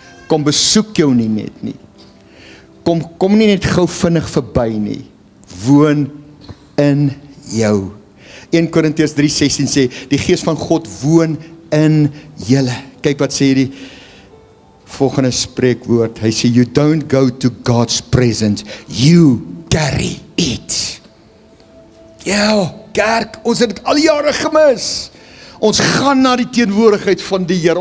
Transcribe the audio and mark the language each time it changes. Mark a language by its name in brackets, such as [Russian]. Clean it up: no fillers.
[Afrikaans] Kom besoek jou nie net nie. Kom nie net gou vinnig verby nie. Woon in jou. 1 Korintiërs 3:16 sê, die Gees van God woon in julle. Kyk wat sê die volgende spreekwoord. Hy sê, [English] you don't go to God's presence, you carry it. [Afrikaans] Ja, kerk, ons het dit al jare gemis. Ons gaan na die teenwoordigheid van die Here.